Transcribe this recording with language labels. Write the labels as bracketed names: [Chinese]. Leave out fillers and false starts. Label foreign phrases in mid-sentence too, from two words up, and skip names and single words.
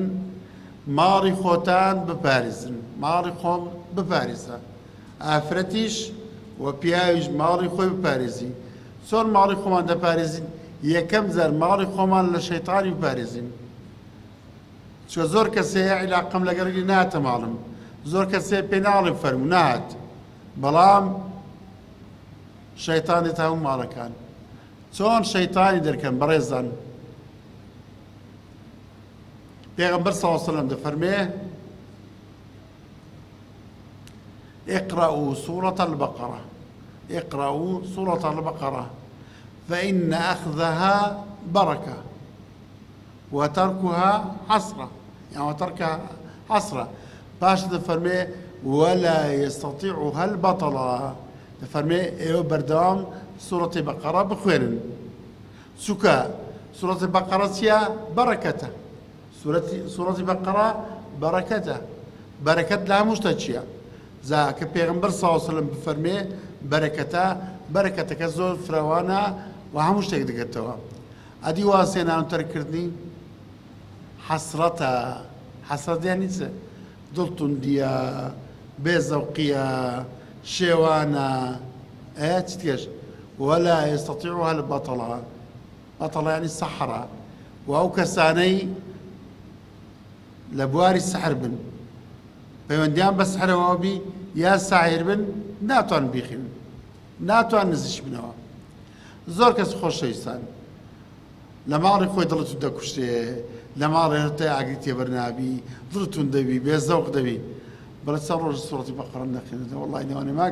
[Central Kurdish] ماڵی خۆتان بپارێزن ماڵی خۆم بپارێزە ئافرەتیش و پیاویش ماڵی خۆی بپارێزی چۆن ماڵی خۆمان دەپارێزین یەکەم جار ماڵی خۆمان لە شەیتانی بپارێزین چۆ زۆر کەسەیە عیلاقەم لەگەڵی ناتە ماڵم زۆر کەسێ پێ ناڵێ فەرموو نات بەڵام شەیتانی تا هەموو ماڵەکان چۆن شەیتانی دەرکەن بەڕێزان پێغەمبەر سەڵڵاهو عەلەیهی وسەلەم دەفەرمێ [Arabic] اقرأوا سورة البقرة اقرأوا سورة البقرة فإن أخذها بركة وتركها حسرة يعني وتركها حسرة [Central Kurdish] باش دەفەرمێ [Arabic] ولا يستطيعها البطلة [Central Kurdish] دەفەرمێ ئێوە بەردەوام سوورەتی بەقەرە بخوێنن چونکە سوورەتی بەقەرە چییە بەرەکەتە سوورەتی بەقەرە بەرەکەتە بەرەکەت لە هەموو شتە چییە زا کە پێغەمبەر [Arabic] سەڵڵاهو عەلەیهی وسەلەم [Central Kurdish] بفەرمێ بەرەکەتەکە زۆر فراوانە و هەموو شتێک دەگێتەوە ئەدی واسێنان و تەرکردنی حەسرەتە حەسرەت یانی چ دڵتوندیە بێزەوقیە شێوانە چ تێش [Arabic] ولا يستطيعها البطلة بطلة يعني السحرة وأو كساني لبواري السحر [Central Kurdish] بن پەیوەندیان بە سحرەوە بی یا ساحر بن ناتوان بیخین ناتوان نزیش بنەوە زۆر کەس خۆشەویستان لە ماڵی خۆی دڵت دەکوشتێ لە ماڵی هەتای ئاگری تێبەرنابی دڵتون دەبی بێزەوق دەبی بەڵێ چەند ڕۆژ سوورەتی بەقەرە نەخوێنێتەوە وەڵڵی نێوانێمان